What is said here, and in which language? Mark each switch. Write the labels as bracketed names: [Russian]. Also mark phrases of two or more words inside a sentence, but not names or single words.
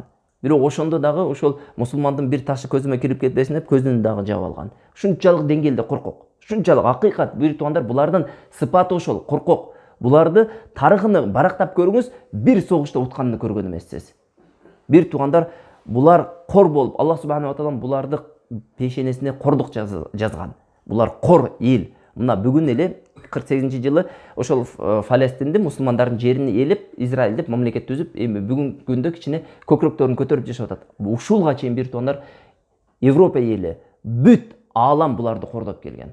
[Kyrgyz] Бирок ошондо дагы ошол мусулмандын бир ташы көзүмө кирип кетпесин деп көзүн дагы жаап алган. Ушунчалык деңгээлде коркок. Ушунчалык акыйкат. Бир туугандар, булардын сыпаты ошол, коркок. Буларды тарыхыны барактап көрүңүз, бир согушта утканын көргөн эмессиз. Бир туугандар, булар кор болуп, Аллах [Arabic] سبحانه وتعالى [Kyrgyz] буларды пешенесине кордук жазган. Булар кор эл. Мына бүгүн эле 48-жылы ошол Фаластинди мусулмандардын жерин ээлеп, Израиль деп мамлекет түзүп, эми бүгүнкү күндө кичине көкүрөктөрүн көтөрүп жашап атат. Ушулга чейин бир туугандар Европа эли, бүт аалам буларды кордоп келген.